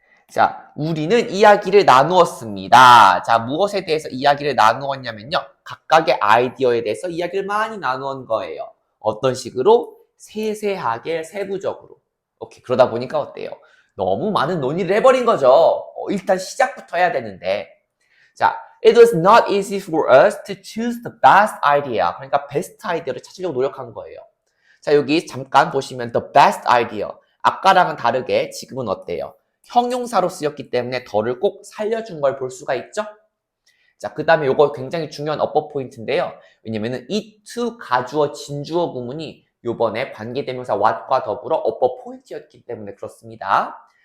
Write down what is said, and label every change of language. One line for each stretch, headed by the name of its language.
Korean: 자, 우리는 이야기를 나누었습니다. 자, 무엇에 대해서 이야기를 나누었냐면요. 각각의 아이디어에 대해서 이야기를 많이 나누은 거예요. 어떤 식으로? 세세하게, 세부적으로. 오케이, 그러다 보니까 어때요? 너무 많은 논의를 해버린 거죠. 일단 시작부터 해야 되는데.
English: 자, it was not easy for us to choose the best idea.
Korean: 그러니까 베스트 아이디어를 찾으려고 노력한 거예요. 자, 여기 잠깐 보시면
English: the best idea.
Korean: 아까랑은 다르게 지금은 어때요? 형용사로 쓰였기 때문에 더를 꼭 살려준 걸 볼 수가 있죠? 자, 그 다음에 요거 굉장히 중요한 어법 포인트인데요. 왜냐면은 it to 가주어 진주어 구문이 요번에 관계대명사 what과 더불어 어법 포인트였기 때문에 그렇습니다.